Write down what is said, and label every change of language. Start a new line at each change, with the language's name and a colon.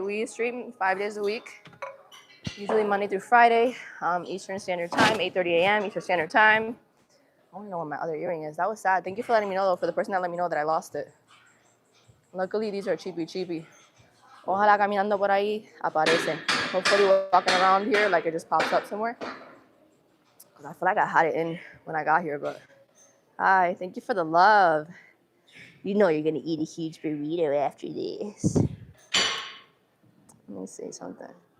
English: We stream 5 days a week, usually Monday through Friday, Eastern Standard Time, 8:30 a.m. Eastern Standard Time. I don't know what my other earring is. That was sad. Thank you for letting me know, though, for the person that let me know that I lost it. Luckily, these are cheapy.
Spanish: Ojalá caminando por ahí aparece.
English: Hopefully walking around here like it just pops up somewhere. Because I feel like I had it in when I got here, but hi, thank you for the love. You know you're going to eat a huge burrito after this. Let me say something.